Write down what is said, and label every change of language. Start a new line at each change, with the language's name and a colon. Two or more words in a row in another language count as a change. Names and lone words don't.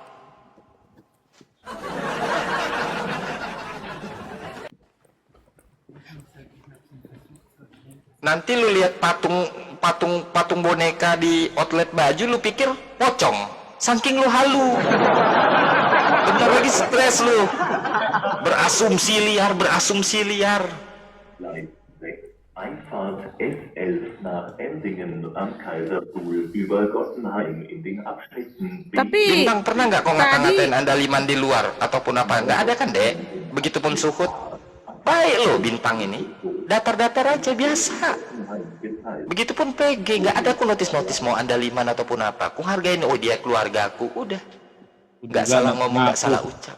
Indonesian: Nanti lu lihat patung boneka di outlet baju, lu pikir pocong. Saking lu halu. Bentar lagi stres lu. Berasumsi liar.
German: Einfahrt S11 nach Ensingen am Kaiserstuhl über Gottenheim in den Abschnitten.
Indonesian: Tapi Bintang, pernah nggak kau ngata-ngatain andaliman di luar ataupun apa? Nggak ada kan, Dek? Begitupun Suhut. Baik lo Bintang ini. Datar-datar aja biasa. Begitupun PG, nggak ada aku notis-notis mau andaliman ataupun apa. Aku hargain, oh dia keluarga aku, udah. Nggak salah ngomong, nggak salah ucap.